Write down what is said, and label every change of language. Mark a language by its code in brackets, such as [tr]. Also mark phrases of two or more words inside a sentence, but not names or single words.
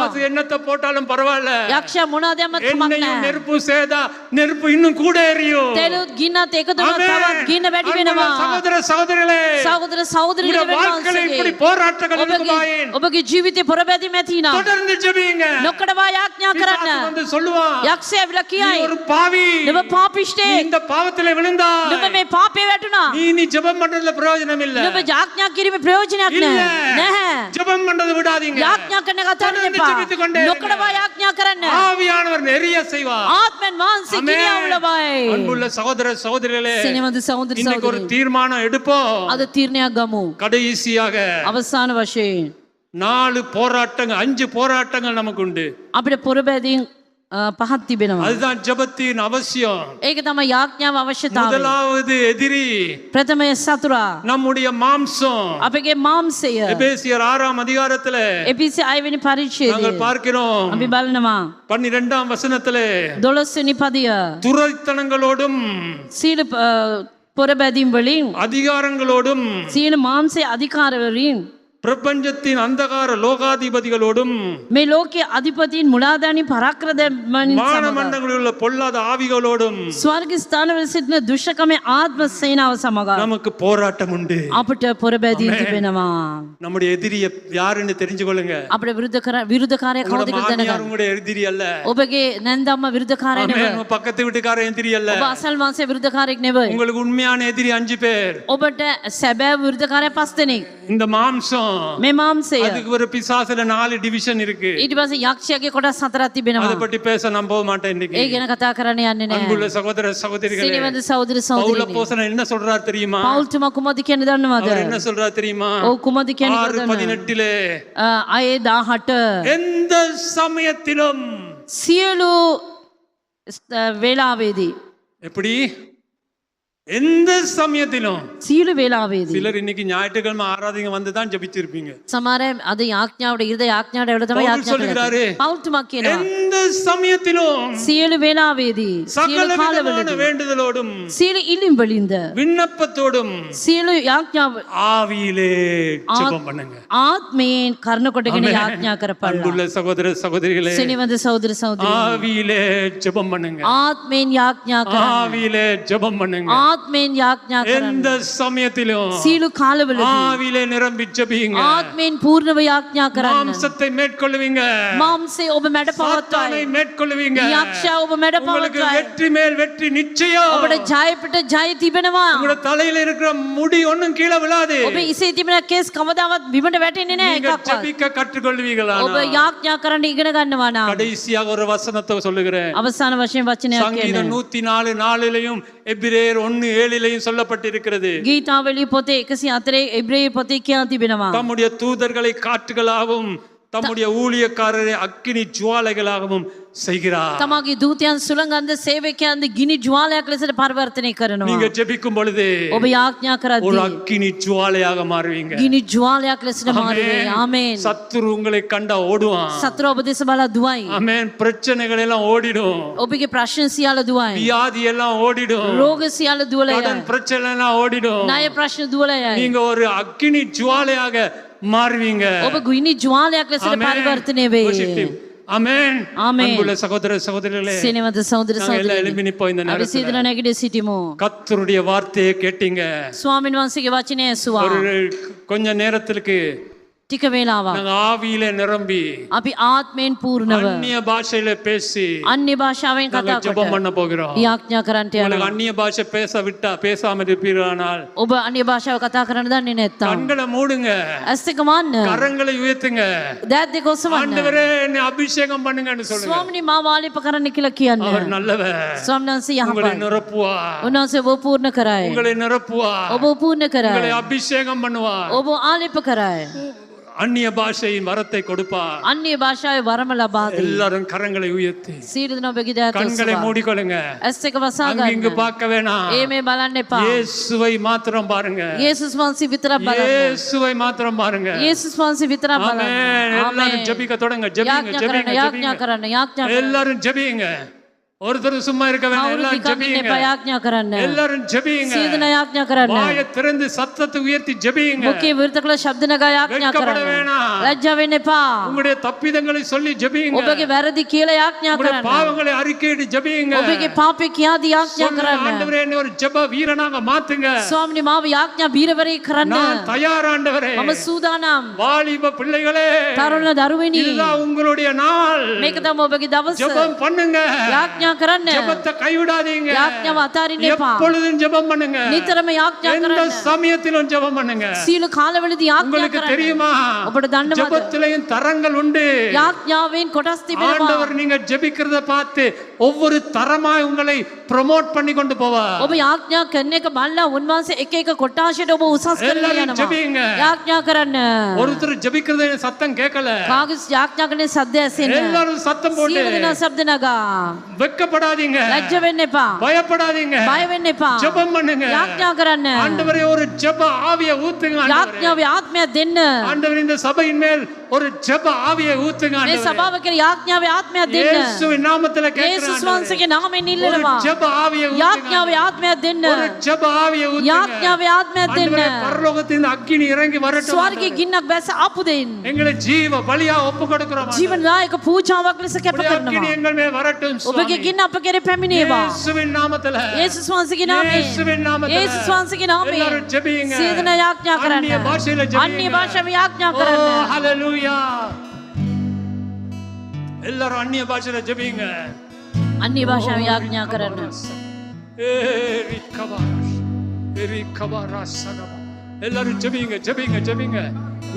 [ta] பிசாசு என்னத்தை போட்டாலும் பரவாயில்ல, [si] යක්ෂයා මොනවද යමත් කමක් [ta] எண்ணெயும் [si] නැහැ. [ta] நெருப்பு சேதா நெருப்பு இன்னும் கூட எரியும். [si] තෙලුත් ගින්නත් එකතු වුණොත් [ta] ஆமென். [si] තවත් ගින්න වැඩි [ta] அன்புள்ள [si] වෙනවා. [ta] சகோதர சகோதரிகளே, [si] සහෝදර සහෝදරියනි [ta] உங்களுடைய வாழ்க்கையில இப்படி போராட்டங்கள் இருக்குமாயின் [si] ඔබගේ ජීවිතේ පොරබැදීම ඇති නම් [ta] தொடர்ந்து ஜெபிங்க. [si] නොකඩවා යාඥා කරන්න. [ta] பிசாசு வந்து சொல்லுவான், [si] යක්ෂයා ඇවිල්ලා [ta] நீ [si] කියයි, [ta] ஒரு பாவி, [si] නුඹ පාපිෂ්ඨේ, [ta] நீ இந்த பாவத்திலே விழுந்தாய், [si] නුඹ මේ පාපේ වැටුණා. [ta] நீ ஜெபம் பண்றதுல பிரயோஜனம் இல்ல. [si] නුඹ යාඥා කිරීමේ ප්‍රයෝජනයක් [ta] இல்ல, [si] නැහැ. [ta] ஜெபம் பண்றது விடாதீங்க. [si] යාඥා කරන එක අතහරින්න [ta] தொடர்ந்து [si] එපා. [ta] ஜெபித்துக் கொண்டே இருங்க. [si] නොකඩවා යාඥා කරන්න. [ta] ஆவியானவர் நிறைய செய்வார். [si] ආත්මෙන් වහන්සේ [ta] ஆமென். [si] කිරියාවලබයි. [ta] அன்புள்ள சகோதர சகோதரிகளே, [si] සිනමද සහෝදර [ta] இன்னைக்கு ஒரு [si] සහෝදරි, [ta] தீர்மானம் எடுப்போம். [si] අද තීරණයක් ගමු. [ta] கடைசியாக [si] අවසාන වශයෙන් [ta] 4 போராட்டங்கள் 5 போராட்டங்கள் நமக்கு உண்டு. [si] අපිට පොරබැදීම් පහක් තිබෙනවා. [ta] அதுதான் ஜெபத்தின் அவசியம். [si] ඒක තමයි යාඥාව අවශ්‍යතාවය. [ta] முதலாவது எதிரி [si] ප්‍රථමය සතුරා [ta] நம்முடைய மாம்சம். [si] අපගේ මාංශය. [ta] எபேசியர் 6ஆம் அதிகாரத்திலே [si] එපිසි 6 වෙනි පරිච්ඡේදය [ta] நாங்கள் பார்க்கிறோம். [si] අපි බලනවා [ta] 12ஆம் வசனத்திலே [si] 12 වෙනි පදය. [ta] துரைத்தனங்களோடும் [si] සීල පොරබැදීම් වලින්, [ta] அதிகாரங்களோடும் [si] සීල මාංශයේ අධිකාර වලින්, [ta] பிரபஞ்சத்தின் அந்தகார லோகாதிபதிகளோடும் [si] මේ ලෝකයේ අධිපතීන් මුලාදානි පරාක්‍රමයන් සමග [ta] மானமண்டங்களில் உள்ள பொல்லாத ஆவிகளோடும் [si] ස්වර්ග ස්ථානවල සිටින දුෂ්කමේ ආත්ම සේනාව සමග [ta] நமக்கு போராட்டம் உண்டு. [si] අපට පොරබැදීම් තිබෙනවා. [ta] நம்முடைய எதிரி யாருன்னு தெரிஞ்சுக்கொள்ளுங்க. [si] අපේ විරුද්ධකාරය කවුද [ta] உங்களோட [si] කියලා [ta] மாமியார் [si] දැනගන්න. [ta] உங்களுடைய எதிரி அல்ல. [si] ඔබගේ නැන්දම්ම විරුද්ධකාරය [ta] ஆமென். [si] නෙවෙයි. [ta] உங்க பக்கத்து வீட்டுக்காரன் எதிரி அல்ல. [si] ඔබ අසල්වාසී විරුද්ධකාරයෙක් නෙවෙයි. [ta] உங்களுக்கு உண்மையான எதிரி 5 பேர். [si] ඔබට සැබෑ විරුද්ධකාරය 5 දෙනෙක්. [ta] இந்த மாம்சம் மாம்சம் [si] මේ මාංශය [ta] அதுக்கு ஒரு பிசாசுல 4 டிவிஷன் இருக்கு. [si] ඊට පස්සේ යක්ෂයාගේ කොටස් 4ක් තිබෙනවා. [ta] அதை பற்றி பேச நான் போக மாட்டேன் இன்னைக்கு. [si] ඒ ගැන කතා කරන්න යන්නේ නැහැ. [ta] அன்புள்ள சகோதர சகோதரிகளே, [si] සිනවද සහෝදර [ta] பவுல் [si] සහෝදරියනි. [ta] அப்போஸ்தலன் என்ன சொல்றார் தெரியுமா? [si] පෞල්තුමා කුමද කියන්නේ දන්නවද? [ta] அவர் என்ன சொல்றார் தெரியுமா? [si] ඔව් කුමද කියන්නේ දන්නවද? [ta] 6:18 [si] අයේ 18 [ta] எந்த சமயத்திலும் [si] සියලු වේලාවේදී [ta] எப்படி எந்த சமயத்திலும். [si] සියලු වේලාවේදී [ta] சிலர் இன்னைக்கு ஞாயிற்றுக்கிழமை ஆராதனை வந்து தான் ஜெபிச்சிருப்பீங்க. [si] සමහර අය අද යාඥාවට ඉරිද යාඥාවට එවල තමයි [ta] பவுல் [si] යාඥා [ta] சொல்கிறாரு, [si] කරන්නේ. පෞල්තුමා කියනවා [ta] எந்த சமயத்திலும் [si] සියලු වේලාවේදී [ta] சகல [si] සියලු [ta] விதமான [si] කාලවලදී [ta] வேண்டுதலோடும் [si] සියලු ඉල්ලීම් වලින්ද [ta] விண்ணப்பத்தோடும் [si] සියලු යාඥාව [ta] ஆவியிலே ஜெபம் பண்ணுங்க. [si] ආත්මයෙන් කරන කොටගෙන යාඥා කරපල්ලා. [ta] அன்புள்ள சகோதர சகோதரிகளே, [si] සිනවද සහෝදර සහෝදරියනි. [ta] ஆவியிலே ஜெபம் பண்ணுங்க. [si] ආත්මයෙන් යාඥා කරන්න. [ta] ஆவியிலே ஜெபம் பண்ணுங்க. [si] ආත්මයෙන් යාඥා කරන්න. [ta] எந்த சமயத்திலும் [si] සියලු කාලවලදී [ta] ஆவியிலே நிரம்பி ஜெபிங்க. [si] ආත්මයෙන් පූර්ණව යාඥා කරන්න. [ta] மாம்சத்தை மேற்கொள்ளுவீங்க, [si] මාංශය ඔබ මැඩ [ta] சாத்தானை [si] පවත්වයි. [ta] மேற்கொள்ளுவீங்க. [si] යක්ෂයා ඔබ මැඩ [ta] உங்களுக்கு [si] පවත්වයි. [ta] வெற்றி மேல் வெற்றி நிச்சயம். [si] ඔබට ජයපිට ජය තිබෙනවා. [ta] உங்களோட தலையில இருக்கிற முடி ஒண்ணும் கீழே விழாது. [si] ඔබ ඉසේ තිබෙන කෙස් කවදාවත් බිමට වැටෙන්නේ නැහැ [ta] நீங்க [si] එකක්වත්. [ta] ஜெபிக்க கற்றுக்கொள்வீங்களா? [si] ඔබ යාඥා කරන්න ඉගෙන ගන්නවා නම්. [ta] கடைசியாக ஒரு வசனத்தை சொல்லுகிறேன். [si] අවසාන වශයෙන් වචනයක් [ta] சங்கீதம் [si] කියන්නේ [ta] 104:4 எபிரேயர் 1:7 சொல்லப்பட்டிருக்கிறது. [si] ගීතාවලිය පොතේ 104 එබ්‍රේය පොතේ කියා තිබෙනවා. [ta] தம்முடைய தூதர்களை காற்றுகளாகவும் தம்முடைய ஊழியக்காரரை அக்கினி ஜுவாலைகளாகவும் செய்கிறார். [si] තමාගේ දූතයන් සුළඟන්ද සේවකයන්ද ගිනි ජ්වාලයක් ලෙසට පරිවර්තනය කරනවා. [ta] நீங்க ஜெபிக்கும் பொழுது [si] ඔබ යාඥා [ta] ஒரு [si] කරද්දී [ta] அக்கினி ஜுவாலையாக மாறுவீங்க. [si] ගිනි ජ්වාලයක් ලෙසට මාරුවේ. ආමේන්. [ta] சத்துரு உங்களை கண்டா ஓடுவான். [si] සතුර ඔබ දෙස බලා දුවයි. [ta] ஆமென். பிரச்சனைகள் எல்லாம் ஓடிடும். [si] ඔබගේ ප්‍රශ්න සියල්ල දුවයි. [ta] வியாதி எல்லாம் ஓடிடும். [si] රෝග සියල්ල දුවල [ta] கடன் [si] යයි. [ta] பிரச்சனை எல்லாம் ஓடிடும். [si] ණය ප්‍රශ්න දුවල යයි. [ta] நீங்க ஒரு அக்கினி ஜுவாலையாக மாறுவீங்க. [si] ඔබ ගිනි ජ්වාලයක් ලෙසට [ta] ஆமென். [si] පරිවර්තනය [en] Worship [si] වේ. [en] him. [ta] ஆமென். ஆமென். அன்புள்ள சகோதர சகோதரிகளே, [si] සිනවද සහෝදර [ta] நாங்க எல்லாம் எழுப்பி [si] සහෝදරියනි. [ta] நிப்போம் இந்த [si] අපි [ta] நேரத்துல. [si] සිතන නැගිට සිටිමු. [ta] கர்த்தருடைய வார்த்தையை கேட்டீங்க. [si] ස්වාමීන් වහන්සේගේ වචනය ඇසුවා. [ta] ஒரு கொஞ்ச நேரத்திற்கு [si] ටික වේලාවක් [ta] நாங்க ஆவியில நிரம்பி [si] අපි ආත්මයෙන් පූර්ණව [ta] அந்நிய பாஷையில பேசி [si] අන්‍ය භාෂාවෙන් [ta] நாங்க [si] කතා [ta] ஜெபம் [si] කොට [ta] பண்ண போகிறோம். [si] යාඥා කරන්නට [ta] உங்களுக்கு [si] යනවා. [ta] அந்நிய பாஷை பேசாம இருப்பீர்களானால் [si] ඔබ අන්‍ය භාෂාව කතා කරන්න දන්නේ නැත්තම් [ta] கண்களை மூடுங்க, [si] ඇස් දෙක වන්න. [ta] கரங்களை உயர்த்துங்க. [si] දෑත් දෙක ඔසවන්න. [ta] ஆண்டவரே என்னை அபிஷேகம் பண்ணுங்கன்னு சொல்லுங்க. [si] ස්වාමිනී මාව ආලේප කරන්න කියලා කියන්න. [ta] அவர் நல்லவர். [si] ස්වාමීන් වහන්සේ [ta] உங்களை [si] යහපත්. [ta] நிரப்புவார். [si] උන්වහන්සේ ඔබ පූර්ණ කරයි. [ta] உங்களை நிரப்புவார். [si] ඔබ පූර්ණ [ta] உங்களை [si] කරයි. [ta] அபிஷேகம் பண்ணுவார். [si] ඔබ ආලේප කරයි. [ta] அந்நிய பாஷையின் வரத்தை கொடுப்பார். [si] අන්‍ය භාෂාවේ වරම ලබා දී. [ta] எல்லாரும் கரங்களை உயர்த்தி [si] සීල දින ඔබගේ දෑත් [ta] கண்களை [si] ඔසවා. [ta] மூடிக்கொள்ளுங்க. [si] ඇස් දෙක වසා [ta] அங்க இங்கு [si] ගන්න. [ta] பார்க்க வேணாம். [si] ඒ මේ බලන්න එපා. [ta] இயேசுவை மாத்திரம் பாருங்க. [si] යේසුස් වහන්සේ විතරක් බලන්න. [ta] இயேசுவை மாத்திரம் பாருங்க. [si] යේසුස් වහන්සේ විතරක් [ta] ஆமென். [si] බලන්න. [ta] எல்லாரும் ஜெபிக்க தொடங்க. ஜெபிங்க [si] යාඥා කරන්න [ta] ஜெபிங்க [si] යාඥා [ta] ஜெபிங்க. [si] කරන්න යාඥා කරන්න. [ta] எல்லாரும் ஜெபிங்க. ஒருத்தர் சும்மா இருக்க வேணாம். [si] කවුරුත් [ta] எல்லாரும் [si] නිකන් ඉන්න [ta] ஜெபிங்க. [si] එපා යාඥා කරන්න. [ta] எல்லாரும் ஜெபிங்க. [si] සීදන යාඥා කරන්න. [ta] வாயை திறந்து சத்தத்தை உயர்த்தி ஜெபிங்க. [si] මුඛේ විවෘත කළ ශබ්ද නගා යාඥා [ta] வெட்கப்பட [si] කරන්න. [ta] வேணாம். [si] ලැජ්ජා වෙන්න එපා. [ta] உங்களுடைய தப்பிதங்களை சொல்லி ஜெபிங்க. [si] ඔබගේ වැරදි කියලා යාඥා [ta] உங்களுடைய [si] කරන්න. [ta] பாவங்களை அறிக்கையிட்டு ஜெபிங்க. [si] ඔබගේ පාපේ කියාදී යාඥා [ta] சொல்லுங்க, [si] කරන්න. [ta] ஆண்டவரே என்னை ஒரு ஜெப வீரனாக மாத்துங்க. [si] ස්වාමිනේ මාව යාඥා බීරවරයෙක් කරන්න. [ta] நான் தயார் ஆண்டவரே. [si] මම සූදානම්. [ta] வாலிப பிள்ளைகளே, [si] තරුණ දරුවෙනි. [ta] இதுதான் உங்களுடைய நாள். [si] මේක තමයි ඔබගේ දවස. [ta] ஜெபம் பண்ணுங்க. [si] යාඥා කරන්න. [ta] ஜெபத்தை கைவிடாதீங்க. [si] යාඥාව අතාරින්න එපා. [ta] எப்பொழுதும் ஜெபம் பண்ணுங்க. [si] නිතරම යාඥා [ta] எந்த [si] කරන්න. [ta] சமயத்திலும் ஜெபம் பண்ணுங்க. [si] සීල කාලවලදී යාඥා [ta] உங்களுக்கு [si] කරන්න. [ta] தெரியுமா, [si] ඔබට දන්නවද? [ta] ஜெபத்திலேயும் தரங்கள் உண்டு. [si] යාඥාවෙන් කොටස් තිබෙනවා. [ta] ஆண்டவர் நீங்க ஜெபிக்கிறத பார்த்து ஒவ்வொரு தரமாய் உங்களை ப்ரோமோட் பண்ணி கொண்டு போவார். [si] ඔබ යාඥා කරන එක බලලා උන්වහන්සේ එක එක කොටාශයට ඔබ උසස් කරලා [ta] எல்லாரும் [si] යනවා. [ta] ஜெபிங்க. [si] යාඥා කරන්න. [ta] ஒருத்தர் ஜெபிக்கிறது சத்தம் கேட்கல. [si] කාගේ යාඥා කරන සද්ද ඇසෙන්න. [ta] எல்லாரும் சத்தம் போட்டு [si] සියලු දෙනා ශබ්ද නගා. [ta] வெட்கப்படாதீங்க. [si] ලැජ්ජ වෙන්න එපා. [ta] பயப்படாதீங்க. [si] බය වෙන්න එපා. [ta] ஜெபம் பண்ணுங்க. [si] යාඥා කරන්න. [ta] ஆண்டவரே ஒரு ஜெப ஆவியை ஊத்துங்க ஆண்டவரே. [si] යාඥාවේ ආත්මයක් දෙන්න. [ta] ஆண்டவரே இந்த சபையின் மேல் ஒரு ஜெப ஆவியை ஊத்துங்க [si] මේ [ta] ஆண்டவரே. [si] සභාව කියලා යාඥාවේ ආත්මයක් දෙන්න. [ta] இயேசுவின் நாமத்துல [si] යේසුස් [ta] கேக்குறேன். [si] වහන්සේගේ නාමයෙන් [ta] ஒரு [si] ඉල්ලනවා. [ta] ஜெப ஆவியை ஊத்துங்க. [si] යාඥාවේ ආත්මයක් දෙන්න. [ta] ஒரு ஜெப ஆவியை ஊத்துங்க. [si] යාඥාවේ ආත්මයක් දෙන්න. [ta] ஆண்டவரே பரலோகத்தின் அக்கினி இறங்கி வரட்டும். [si] ස්වර්ගයේ ගින්නක් බැස ආපු දෙන්න. [ta] எங்களை [si] ජීව බලියා ඔප්පු [ta] கொடுக்கிறோம். [si] ජීවනායක පූජාවක් ලෙස කැප [ta] உம்முடைய அக்கினி [si] කරනවා. [ta] எங்கள் மேல் வரட்டும் [si] ඔබගේ [ta] சுவாமி. [si] ගින්න අප කෙරේ පැමිණේවා. [ta] இயேசுவின் நாமத்துல. [si] යේසුස් වහන්සේගේ නාමයෙන්. [ta] இயேசுவின் நாமத்துல. [si] යේසුස් වහන්සේගේ නාමයෙන්. [ta] எல்லாரும் ஜெபிங்க. [si] සීදන යාඥා කරන්න. [ta] அந்நிய பாஷையில ஜெபிங்க. [si] අන්‍ය භාෂාවෙන් යාඥා [ta] ஓ, [si] කරන්න. [ta] ஹalleluya. எல்லாரும் அந்நிய பாஷையில ஜெபிங்க. [si] අන්‍ය භාෂාවෙන් යාඥා කරන්න. [ta] எல்லாரும் ஜெபிங்க ஜெபிங்க ஜெபிங்க.